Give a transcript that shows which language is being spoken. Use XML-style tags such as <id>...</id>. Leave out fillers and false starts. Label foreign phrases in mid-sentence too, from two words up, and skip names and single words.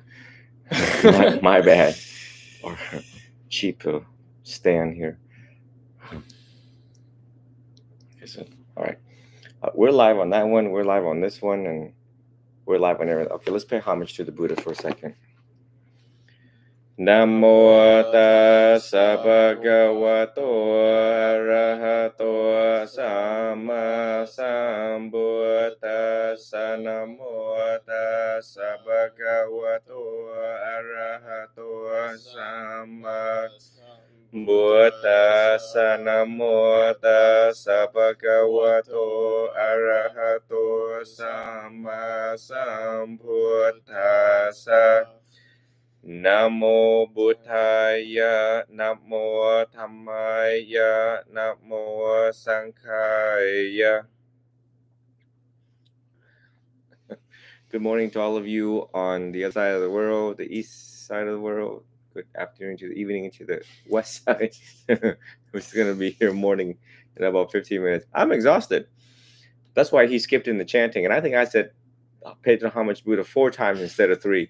<en>my bad. Or cheap stand here. All right. We're live on that one. We're live on this one. And we're live on everything. Okay, let's pay homage to the Buddha for a second.</en> <pi>Namo tassa bhagavato arahato sama sambuddhassa. Namo tassa bhagavato arahato sama Buddhassa. Namo tassa bhagavato arahato sama sambuddhassa. Namo Buddhaya, Namo Dhammaya, Namo Sanghaya.</pi> <en>Good morning to all of you on the other side of the world, the east side of the world. Good afternoon to the evening to the west side. Which is going to be here morning in about 15 minutes. I'm exhausted. That's why he skipped in the chanting. And I think I said, pay to homage Buddha 4 times instead of 3.</en>